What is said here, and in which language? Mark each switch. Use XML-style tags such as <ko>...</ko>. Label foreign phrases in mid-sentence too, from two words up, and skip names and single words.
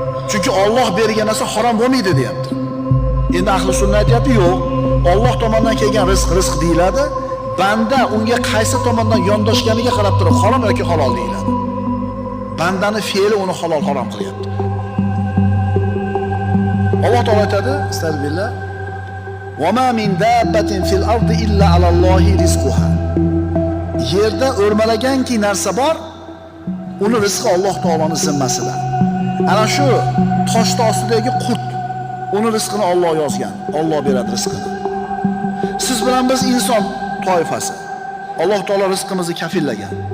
<uz>Chunki Alloh bergan narsa harom bo'lmaydi, deyapti. Endi ahli sunna aytyapti, "Yo'q, Alloh tomonidan kelgan rizq rizq deyiladi. Banda unga qaysi tomondan yondoshganiga qarab turib harom yoki halol deyiladi. Bandani fe'li uni halol, harom qilyapti." Alloh taolo aytadi,</uz> <ar>أستغفر الله، "وما من دابة في الأرض إلا على الله رزقها."</ar> <uz>Yerda o'rmalaganki narsa bor, uni rizqi Alloh taoloning zimmasida. Ana shu toshni ostidagi qurt, uni rizqini Alloh yozgan. Alloh beradi rizqini. Siz bilan biz inson toifasi. Alloh taolo rizqimizni kafillagan.</uz>